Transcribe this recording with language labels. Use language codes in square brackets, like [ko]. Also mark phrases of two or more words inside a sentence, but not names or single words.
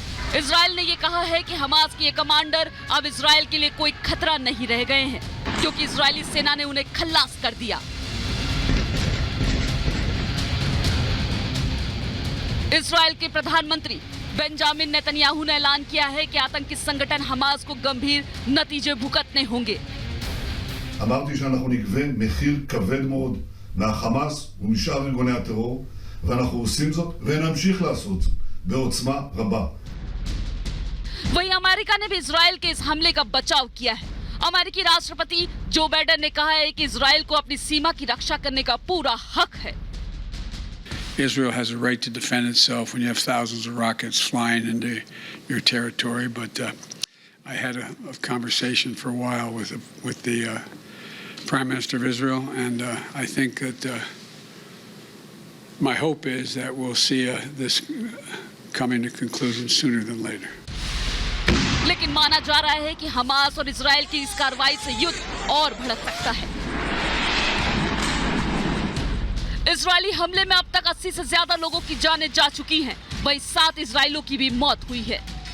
[hi] इजरायल ने ये कहा है कि हमास के ये कमांडर अब इजरायल के लिए कोई खतरा नहीं रह गए हैं, क्योंकि इजरायली सेना ने उन्हें खल्लास कर दिया। इजरायल के प्रधानमंत्री बेंजामिन नेतन्याहू ने ऐलान किया है कि आतंकी संगठन हमास को गंभीर नतीजे भुगतने होंगे। [he] אמרתי שאנחנו נגבה מחיר כבד מאוד מהחמאס ומשאר ארגוני הטרור, ואנחנו עושים זאת ונמשיך לעשות זאת בעוצמה רבה. [hi] वहीं अमेरिका ने भी इजरायल के इस हमले का बचाव किया है। अमेरिकी राष्ट्रपति जो बाइडेन ने कहा है कि इजरायल को अपनी सीमा की रक्षा करने का पूरा हक है। [en] Israel has a right to defend itself when you have thousands of rockets flying into your territory, but I had a conversation for a while with the Prime Minister of Israel, and I think that my hope is that we'll see this coming to conclusion sooner than later. [hi] लेकिन माना जा रहा है कि हमास और इजरायल की इस कार्रवाई से युद्ध और भड़क सकता है। इजरायली हमले में अब तक 80 से ज्यादा लोगों की जानें जा चुकी हैं, वहीं 7 इजरायलियों की भी मौत हुई है।